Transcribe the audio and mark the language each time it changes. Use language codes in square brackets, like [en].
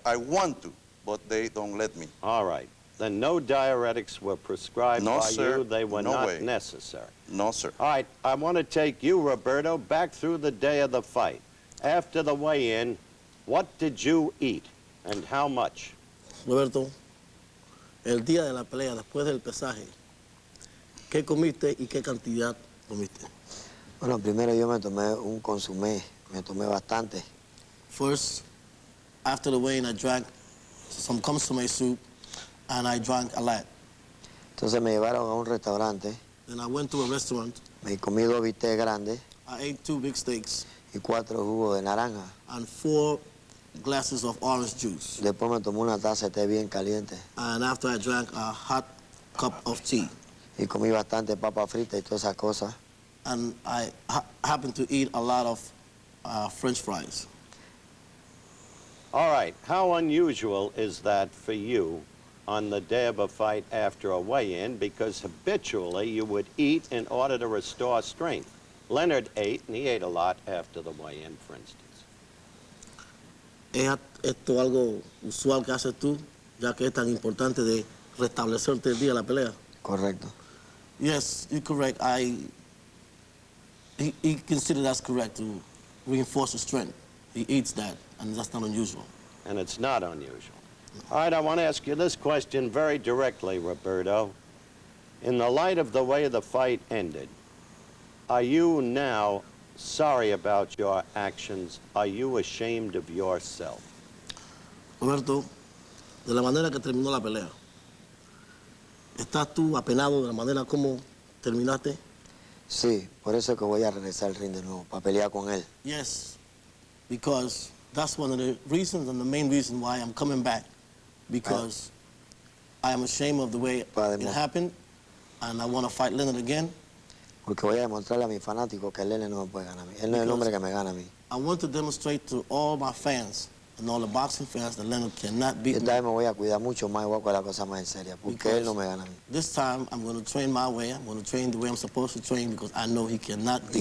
[en] I want to, but they don't let me. All right. Then no diuretics were prescribed by you. They were not necessary. No, sir. All right. I want to take you, Roberto, back through the day of the fight. After the weigh-in, what did you eat and how much? [es] Roberto, el día de la pelea, después del pesaje, ¿qué comiste y qué cantidad comiste? Bueno, primero yo me tomé un consomé, me tomé bastante. [en] First, after the weigh-in, I drank some consommé soup, and I drank a lot. [es] Entonces me llevaron a un restaurante. [en] Then I went to a restaurant. [es] Me comí 2 bistecs grandes. [en] I ate 2 big steaks. [es] Y 4 jugos de naranja. [en] And 4 glasses of orange juice. [es] Después me tomé una taza de té bien caliente. [en] And after I drank a hot cup of tea. [es] Y comí bastante papa frita y todas esas cosas. [en] And I happened to eat a lot of French fries. All right. How unusual is that for you on the day of a fight after a weigh-in? Because habitually you would eat in order to restore strength. Leonard ate, and he ate a lot after the weigh-in, for instance. [es] ¿Es esto algo usual que haces tú, ya que es tan importante de restablecerte el día de la pelea? Correcto. [en] Yes, you're correct. He considered that's correct, to reinforce the strength. He eats that, and that's not unusual. And it's not unusual. All right, I want to ask you this question very directly, Roberto. In the light of the way the fight ended, are you now sorry about your actions? Are you ashamed of yourself? [es] Roberto, de la manera que terminó la pelea, ¿estás tú apenado de la manera como terminaste? Sí, por eso es que voy a regresar al ring de nuevo, para pelear con él. [en] Yes, because that's one of the reasons and the main reason why I'm coming back. Because I am ashamed of the way it happened, and I want to fight Leonard again. [es] Porque voy a demostrarle a mis fanáticos que Leonard no me puede ganar a mí. Él no es el hombre que me gana a mí. [en] I want to demonstrate to all my fans and all the boxing fans that Leonard cannot beat me. [es] Esta vez me voy a cuidar mucho más y voy a coger la cosa más en serio, porque él no me gana a mí. [en] This time I'm going to train my way. I'm going to train the way I'm supposed to train because I know he cannot beat me.